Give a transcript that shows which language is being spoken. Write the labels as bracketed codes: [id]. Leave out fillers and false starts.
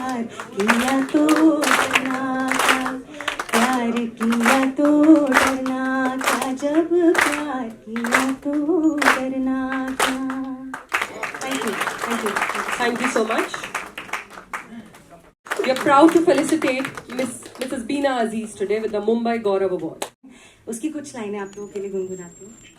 [hi] किया तो डरना था, प्यार किया तो डरना था, जब प्यार किया तो डरना था। [en] Thank you, thank you, thank you so much. We are proud to felicitate Mrs. Beena Aziz today with the Mumbai Gaurav Award. [hi] उसकी कुछ लाइनें आप लोगों के लिए गुनगुनाती हूँ।